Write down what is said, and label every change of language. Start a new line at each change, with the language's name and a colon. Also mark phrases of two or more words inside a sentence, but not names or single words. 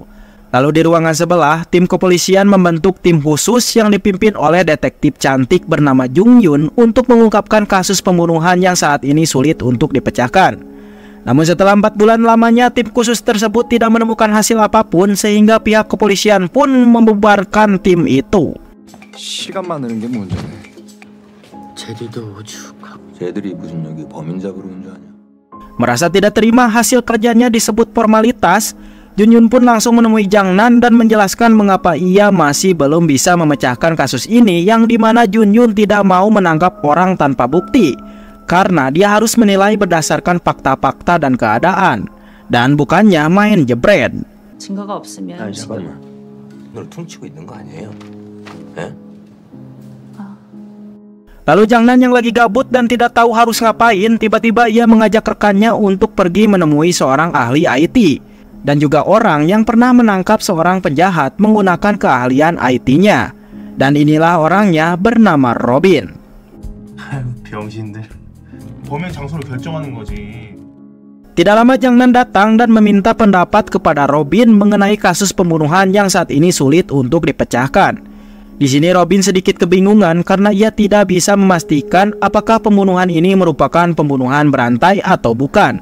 Indonesian: Lalu di ruangan sebelah, tim kepolisian membentuk tim khusus yang dipimpin oleh detektif cantik bernama Jung Yun untuk mengungkapkan kasus pembunuhan yang saat ini sulit untuk dipecahkan. Namun setelah 4 bulan lamanya tim khusus tersebut tidak menemukan hasil apapun sehingga pihak kepolisian pun membubarkan tim itu.
Korean: 시간 많은 게 문제네. 쟤들도 오죽하고. 쟤들이 무슨 여기 범인 잡으러 온 줄 아냐?
Indonesian: Merasa tidak terima hasil kerjanya disebut formalitas, Jun Yun pun langsung menemui Jang Nan dan menjelaskan mengapa ia masih belum bisa memecahkan kasus ini, yang dimana Jun Yun tidak mau menangkap orang tanpa bukti. Karena dia harus menilai berdasarkan fakta-fakta dan keadaan, dan bukannya main jebret.
Korean: 증거가 없으면 잠깐만, 널 퉁치고 있는 거 아니에요? 예?
Indonesian: Lalu Jang Nan yang lagi gabut dan tidak tahu harus ngapain, tiba-tiba ia mengajak rekannya untuk pergi menemui seorang ahli IT dan juga orang yang pernah menangkap seorang penjahat menggunakan keahlian IT-nya. Dan inilah orangnya bernama Robin.
Korean: 병신들. 범행 장소를 결정하는 거지.
Indonesian: Tidak lama Jang Nan datang dan meminta pendapat kepada Robin mengenai kasus pembunuhan yang saat ini sulit untuk dipecahkan. Di sini Robin sedikit kebingungan karena ia tidak bisa memastikan apakah pembunuhan ini merupakan pembunuhan berantai atau bukan.